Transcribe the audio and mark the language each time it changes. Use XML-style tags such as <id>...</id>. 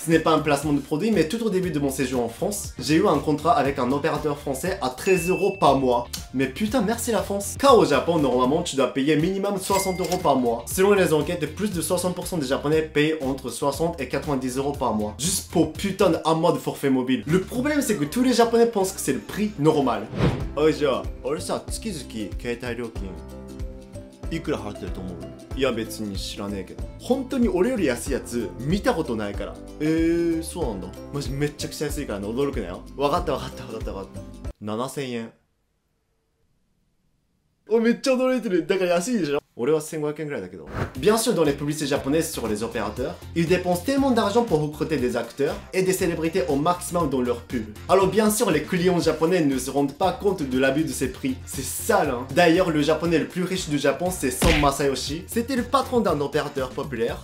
<fr>Ce n'est pas un placement de produit, mais tout au début de mon séjour en France, j'ai eu un contrat avec un opérateur français à 13 € par mois. Mais putain, merci la France. Car au Japon, normalement, tu dois payer minimum 60 € par mois. Selon les enquêtes, plus de 60% des Japonais payent entre 60 et 90 € par mois. Juste pour putain d'un mois de forfait mobile. Le problème, c'est que tous les Japonais pensent que c'est le prix normal. Oh, genre,</fr> <ja>俺さ、月々携帯料金いくら払ってると思う？いや別に知らねえけど。本当に俺より安いやつ見たことないから。そうなんだ。マジめっちゃくちゃ安いからね、驚くなよ。わかった。7000円。お、めっちゃ驚いてる。だから安いでしょ。俺は1500円ぐらいだけど。</ja> <fr>Bien sûr, dans les publicités japonaises sur les opérateurs, ils dépensent tellement d'argent pour recruter des acteurs et des célébrités au maximum dans leurs pubs. Alors bien sûr, les clients japonais ne se rendent pas compte de l'abus de ces prix. C'est sale, hein. D'ailleurs, le japonais le plus riche du Japon, c'est Son Masayoshi. C'était le patron d'un opérateur populaire.</fr>